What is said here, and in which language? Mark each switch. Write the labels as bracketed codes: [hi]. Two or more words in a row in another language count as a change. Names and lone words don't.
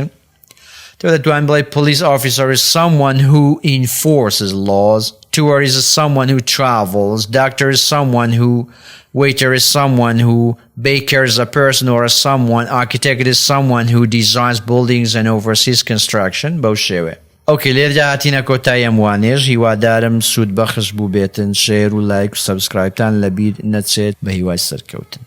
[en] Police officer is someone who enforces laws. Tourist is someone who travels. Doctor is someone who. Waiter is someone who. Baker is a person or a someone. Architect is someone who designs buildings and oversees construction. [ckb] بەوشێوێ. Okay, لێرە هاتینە کۆتایی ئەم وانێژ هیوادارم سوود بەخش بوو بێتن شێر و لایک و سەبسکرایبتان لەبیر نەچێت بە هیوای سەرکەوتن.